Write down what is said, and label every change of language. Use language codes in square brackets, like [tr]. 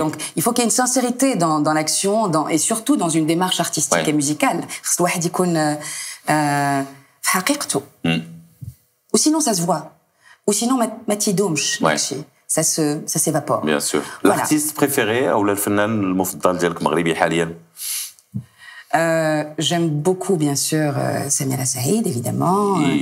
[fr] Donc, il faut qu'il y ait une sincérité dans l'action et surtout dans une démarche artistique et musicale. [ar] خص الواحد يكون في حقيقته. [fr] Ou sinon ça se voit. Ou sinon [ar] ما تيدومش ماشي. [fr] Ça s'évapore. Bien sûr. L'artiste préféré ou [ar] الفنان المفضل ديالك مغربي حاليا؟ [fr] J'aime beaucoup, bien sûr, Samira Saïd, évidemment.